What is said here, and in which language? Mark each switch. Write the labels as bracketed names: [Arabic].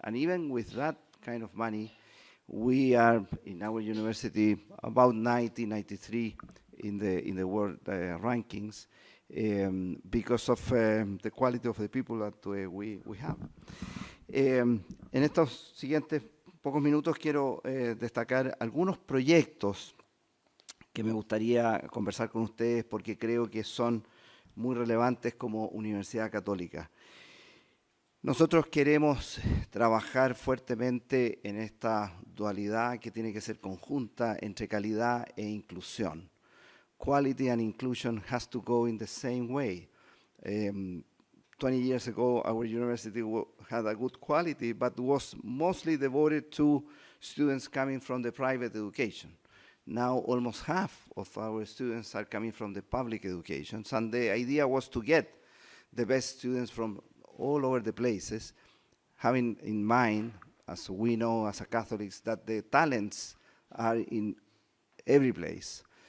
[English] And even with that kind of money, we are in our university about 90, 93 in the world rankings because of the quality of the people that we have. [Spanish] En estos siguientes pocos minutos quiero destacar algunos proyectos que me gustaría conversar con ustedes porque creo que son muy relevantes como Universidad Católica. Nosotros queremos trabajar fuertemente en esta dualidad que tiene que ser conjunta entre calidad e inclusión. [English] Quality and inclusion has to go in the same way. 20 years ago, our university had a good quality, but was mostly devoted to students coming from the private education. Now, almost half of our students are coming from the public education, and the idea was to get the best students from all over the places, having in mind, as we know as Catholics, that the talents are in every place.